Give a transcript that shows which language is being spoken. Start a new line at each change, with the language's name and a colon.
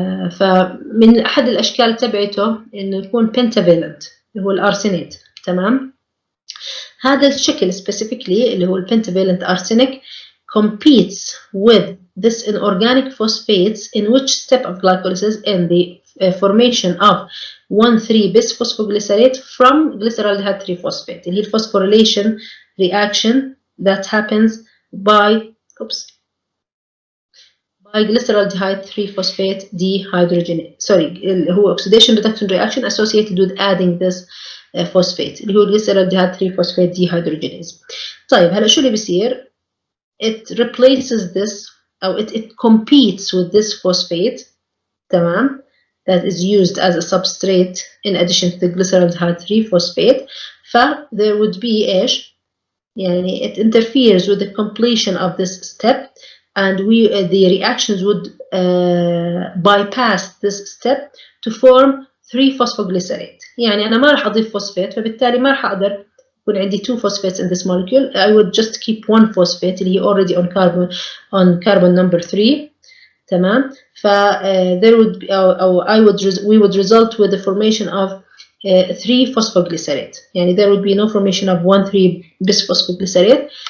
Arabic: فمن احد الاشكال تبعته انه يكون بنتافالنت اللي هو الارسنيت. تمام. هذا الشكل
English: specifically
Arabic: اللي هو البنتافالنت
English: arsenic competes with this inorganic phosphates in which step of glycolysis in the formation of 1,3-bisphosphoglycerate from glyceraldehyde 3-phosphate
Arabic: اللي هي
English: phosphorylation reaction that happens by glyceraldehyde 3-phosphate dehydrogenase.
Arabic: اللي هو
English: oxidation reduction reaction associated with adding this phosphate اللي هو glyceraldehyde 3-phosphate dehydrogenase.
Arabic: طيب هلا شو اللي بيصير؟
English: It replaces this
Arabic: أو
English: it competes with this phosphate.
Arabic: تمام.
English: That is used as a substrate in addition to the glyceraldehyde 3-phosphate. there would be
Arabic: إيش؟ يعني
English: it interferes with the completion of this step and the reactions would bypass this step to form 3-phosphoglycerate.
Arabic: يعني أنا ما راح أضيف فوسفات فبالتالي ما راح أقدر يكون عندي
English: 2 phosphates in this molecule. I would just keep 1 phosphate
Arabic: اللي هي
English: already on carbon number 3.
Arabic: تمام.
English: there would be we would result with the formation of 3-phosphoglycerate. يعني there would be no formation of 1,3-bisphosphoglycerate.